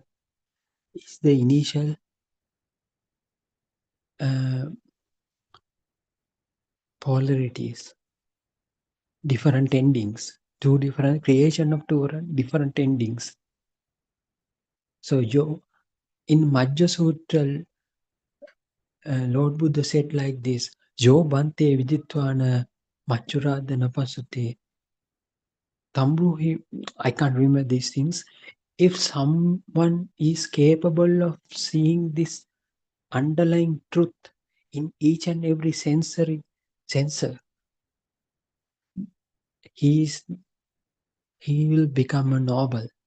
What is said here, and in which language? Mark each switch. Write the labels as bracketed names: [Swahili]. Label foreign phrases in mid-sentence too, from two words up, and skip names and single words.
[English] Is the initial uh, polarities, different endings, two different creation of two different endings. So in Majja Sutra, Lord Buddha said like this: [Pali] "Jo bante viditvana machuradana pasute." [English] Tambruhi, I can't remember these things. If someone is capable of seeing this underlying truth in each and every sensory sensor, he is he will become a noble.